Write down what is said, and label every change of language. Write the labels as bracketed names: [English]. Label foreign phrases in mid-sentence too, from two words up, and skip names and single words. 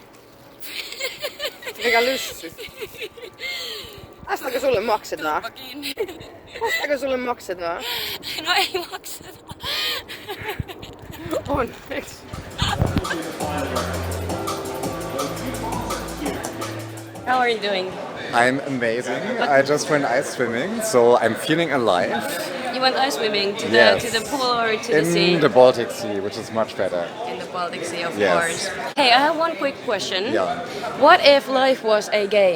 [Finnish] Mikä lyssy? Tästäkö sulle maksetaan? Tästäkö sulle maksetaan? No ei makseta. Onneksi. [English] How are you doing? I'm amazing. I just went ice swimming, so I'm feeling alive. You went ice swimming to Yes. the pool or to the sea? In the Baltic Sea, which is much better. In the Baltic Sea, of Yes. course. Hey, I have one quick question. Yeah. What if life was a game?